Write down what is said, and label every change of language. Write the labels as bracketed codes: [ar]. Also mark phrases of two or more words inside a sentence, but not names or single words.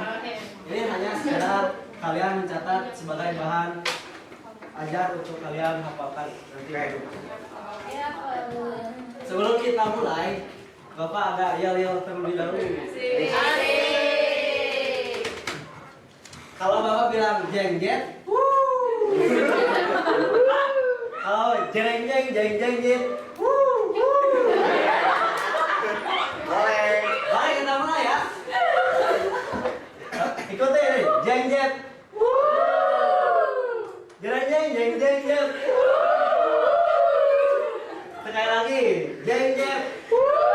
[id] Ini hanya sekedar kalian mencatat sebagai bahan ajar untuk kalian hafalkan nanti. Ya, Pak. Sebelum kita mulai, Bapak ada yel-yel terlebih dahulu. Asik. Kalau Bapak bilang jeng-jeng, kalau jeng-jeng, jeng-jeng, Boleh. Baik, kita mulai ya. Ikuti ini, jeng-jeng, jeng-jeng, jeng-jeng, sekali lagi, jeng-jeng.